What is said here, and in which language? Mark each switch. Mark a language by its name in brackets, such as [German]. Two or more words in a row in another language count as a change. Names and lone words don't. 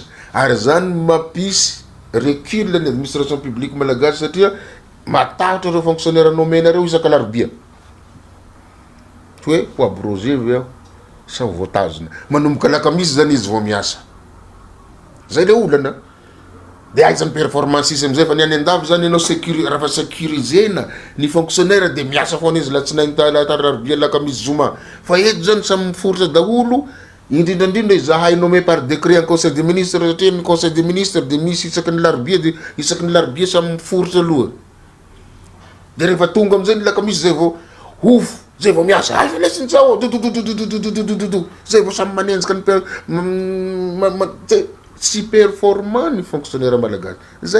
[Malagasy] Ary zany mampisy recul ny [French] administration publique [Malagasy] malagasy satria matahotra reo fonctionnaire nomena reo isaka larobia hoe ho abrogé ve aho sa ho voatazona, manomboka lakamisy zany izy vao miasa. Zay le olana de aizany performance izy amizay fa ny any andafy zany ianao raha fa sécurisena ny fonctionnaire de miasa foana izy latsinainy larobia lakamisy zoma. Fa eto zany samy miforitra daholo indrindrandrindra izahay [French] nommé par décret en conseil des ministres [Malagasy] satria ny [French] conseil des ministres [Malagasy] de misy isaky ny larobia de isaky ny larobia samy miforitra aloha. De rehefa tonga amizay ny lakamisy zay vao hofo, zay vao miasa fa lesiny zao zay vao samy manenjika ny tsy performant ny fonctionnaire malagasy.